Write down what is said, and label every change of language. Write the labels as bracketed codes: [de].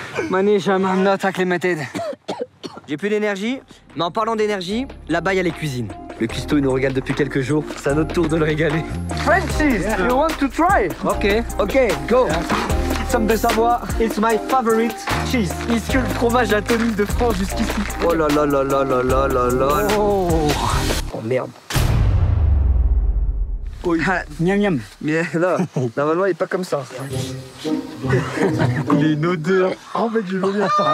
[en] Manish, I'm not acclimated. [fr] J'ai plus d'énergie, mais en parlant d'énergie, là-bas il y a les cuisines. Le cuistot il nous régale depuis quelques jours, c'est à notre tour de le régaler. [en] Frenchies, you want to try? Ok, go. Somme de Savoie, it's my favorite cheese. [fr] Ici le fromage atomique de France jusqu'ici. Oh là là là là là là là là. Oh merde. Ah, miam miam. Mais là, normalement il est pas comme ça. Il a une odeur. En fait, je veux bien.